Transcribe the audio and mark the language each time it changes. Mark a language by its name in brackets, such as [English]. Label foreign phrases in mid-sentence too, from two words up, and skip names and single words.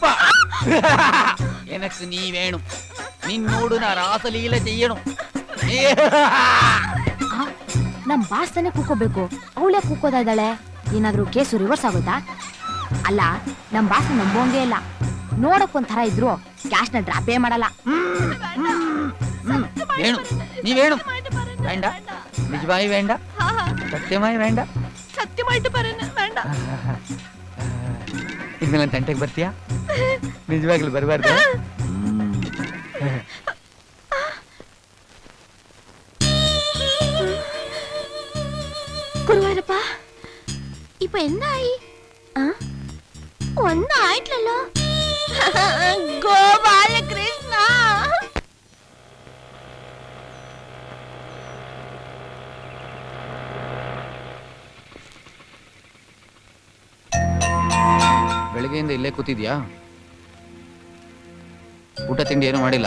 [Malayalam] ಎನക്ക് നീ വേണം. നിന്നോട് ഞാൻ രാസലീല ചെയ്യണം. [Kannada] ನಮ್ ಬಾಸ್ ತಾನೆ ಕೂಕೋಬೇಕು, ಅವಳೇ ಕೂಕೋದಾ ಇದ್ದಾಳೆ. ಏನಾದ್ರೂ ಕೇಸು ರಿವರ್ಸ್ ಆಗುತ್ತಾ? ಅಲ್ಲ, ನಮ್ ಬಾಸ್ ನಂಬೋಂಗೇ ಇಲ್ಲ. ನೋಡಕ್ ಒಂಥರ ಇದ್ರು ಕ್ಯಾಶ್ ನ ಡ್ರಾಪೇ ಮಾಡಲ್ಲ. [Malayalam] വേണം, നീ വേണം. വേണ്ട, നിജമായി വേണ്ട, സത്യമായി വേണ്ട. സത്യമായിട്ട് പറയുന്നത് വേണ്ട. [Kannada] ಇನ್ಮೇಲೆ ನನ್ನ ತಂಟೆಗೆ ಬರ್ತೀಯಾ? ನಿಜವಾಗ್ಲೂ ಬರಬಾರ್ದು. [Malayalam] ഗുരുവായൂരപ്പ, ഇപ്പൊ എന്തായി? ഒന്നും ആയിട്ടില്ലല്ലോ. ഗോപാലകൃഷ്ണ, [Kannada] ಬೆಳಿಗ್ಗೆಯಿಂದ ಇಲ್ಲೇ ಕೂತಿದ್ಯಾ? ಊಟ ತಿಂಡಿ ಏನು ಮಾಡಿಲ್ಲ?